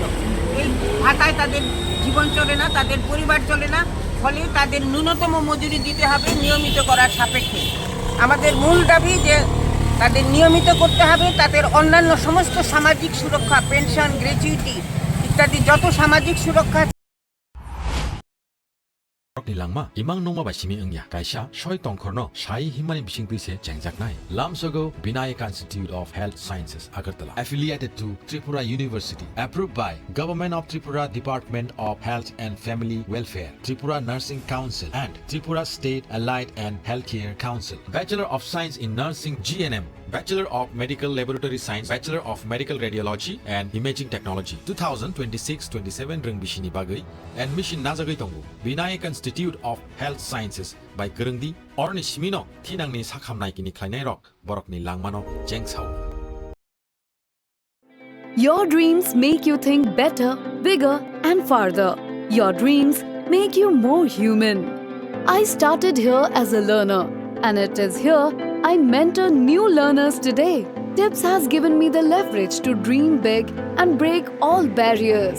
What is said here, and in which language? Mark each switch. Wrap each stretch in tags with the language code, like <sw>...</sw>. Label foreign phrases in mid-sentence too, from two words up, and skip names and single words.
<bn>এই ভাতায় তাদের জীবন চলে না, তাদের পরিবার চলে না, ফলে তাদের ন্যূনতম মজুরি দিতে হবে নিয়মিত করার সাপেক্ষে। আমাদের মূল দাবি যে তাদের নিয়মিত করতে হবে, তাদের অন্যান্য সমস্ত সামাজিক সুরক্ষা, পেনশন, গ্র্যাচুইটি ইত্যাদি যত সামাজিক সুরক্ষা</bn> <trp>ni langma imang nongma ba simi engya kaisa shoi tongkhorno shai himani bising tuise chengjaknai lamsogo</trp> <en>Palaikha Institute of Health Sciences Agartala affiliated to Tripura University approved by Government of Tripura Department of Health and Family Welfare, Tripura Nursing Council and Tripura State Allied and Healthcare Council. Bachelor of Science in Nursing GNM, Bachelor of Medical Laboratory Science, Bachelor of Medical Radiology and Imaging Technology 2026-27</en> <trp>ring bishini bagai admission najagai tongo</trp> <en>Palaikha Institute of Health Sciences by</en> <trp>Gerungdi orni simino thinangni sakhamnai kini khlainai rok borokni langmano jengsao.</trp> <en>Your dreams make you think better, bigger and farther. Your dreams make you more human. I started here as a learner, and it is here I mentor new learners today. TIPS has given me the leverage to dream big and break all barriers.</en>